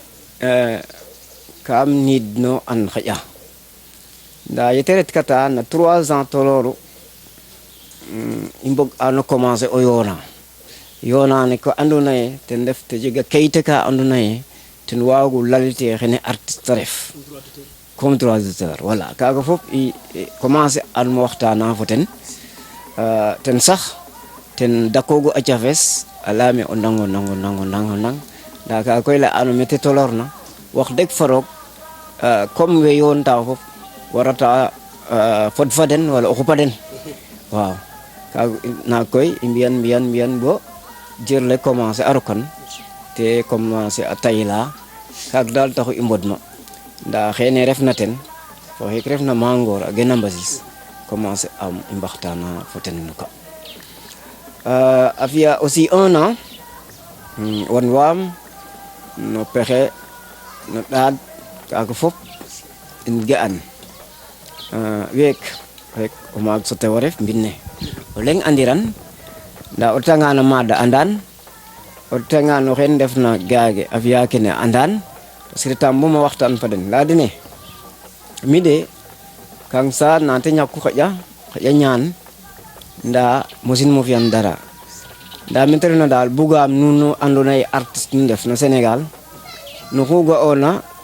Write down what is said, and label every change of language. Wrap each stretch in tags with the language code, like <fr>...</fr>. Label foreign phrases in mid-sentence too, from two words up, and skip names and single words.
<srr>kam niid no an xaƴa nda yete ret kata na 3 ans tolooru i mbog ano commencer o yoona yonane ko andona ye ten def te jega kayite ka andona ye ten waagu lalite xene artiste ref</srr> <fr>comme droit d'auteur voilà</fr> <srr>kaga fop i commencer an mo waxtana fo ten ten sax ten dakogu a cafes a leyame o nango nda kaga koy la ano mete tolorna wax deg fa roog comme we yoonta fop warata fod fa den wala o xupa den waaw kaga na koy i mbiyan bo jir</srr> <fr>le commencer</fr> <srr>a rokan te commencer a tayla kaga dal taxu i mbodma nda xene refna ten fo xek refna Mangor a gena Mbasis commencer am i mbaxtana fo ten no ka a fiya aussi 1 an wan waam no pexe no ɗaad kaga fop in ga'an week rek o maag so tew a ref mbine o leng andiran nda o retanga no maada andan o retanga no xen ndefna gaage a fiya kene andan parce que retam boma waxtaan fa den leya dene mi de kang sa nate ñakku xaƴa ñaan nda mosin mo fiyan dara nda mete refna daal bugaam nuun no andona ye artiste nu ndef no Sénégal no xu ga'oona</srr>